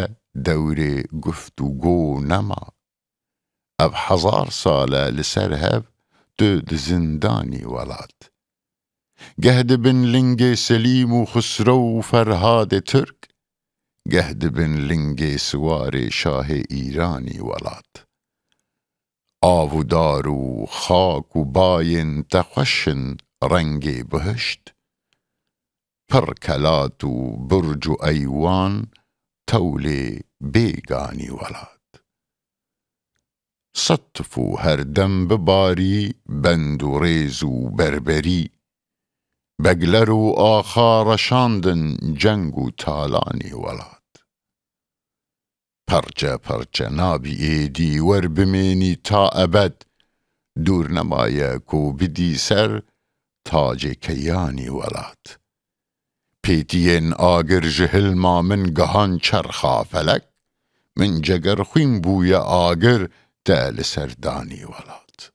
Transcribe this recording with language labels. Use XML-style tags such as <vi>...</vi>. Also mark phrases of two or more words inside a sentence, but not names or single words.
<ku>دەورێ گفتوگۆ نەما ئەڤ حەزار ساڵە لەسەر هەڤ تو زندانی وڵات گەه دبن لنگێ سەلیم و خسرە و فەرهادێ تورک گەه دبن لنگێ سوارێ شاهێ ئیرانی وڵات ئاو و دار و خاک و بایên te xweşin rengê bihişt pir kelat û birc û eywan tewlê bêganî welat sed tifû herdem bibarî bend û rêz û berberî begler û axa reşandin ceng û talanî welat پرچه پرچه نابی ایدی ور بمینی تا ابد دور نمایه کو بدی سر تاج کیانی ولات پیتین آگر جهل ما من گهان چرخا فلک من جگر خویم بوی آگر دل سردانی ولات</ku>